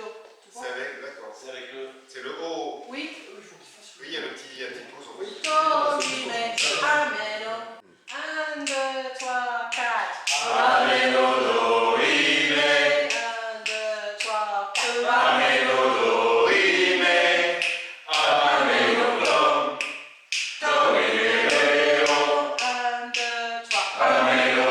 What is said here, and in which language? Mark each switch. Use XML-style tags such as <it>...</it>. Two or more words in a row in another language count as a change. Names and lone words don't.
<fr>C'est avec, d'accord. C'est avec le... C'est le haut. Oui. Oui, il y a le petit pause en fait. Do, mi, me, amen. 1, 2, 3, 4. Amen, do, ri, me. 1, 2, 3, 4. Amen, do, ri, me. Amen, do, do, ri, me, re, do. 1, 2, 3. Amen.</fr>